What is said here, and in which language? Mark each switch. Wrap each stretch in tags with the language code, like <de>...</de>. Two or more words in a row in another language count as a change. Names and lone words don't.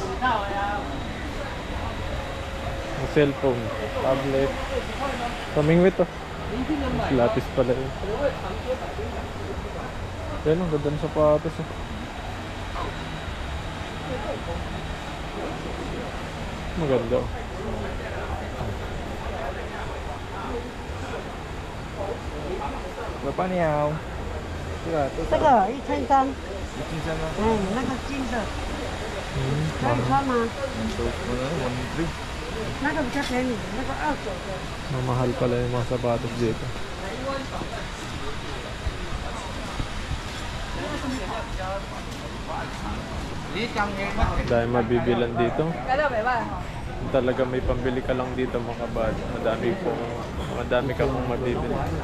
<en>Cellphone, tablet.</en> <tl>Kamingwit to. Lapis pala yun. Yan ang ganda ng sapatos. Maganda.</tl> <id>Berapa nih ya?</id> <zh>这个1300，那个金的可以穿吗？那个比较便宜，那个29的。</zh> <tl>Mamahal pala yung mga sapatos dito. Dahil mabibilan dito. Talaga may pambili ka lang dito mga kabady. Madami ka mong mabibili.</tl>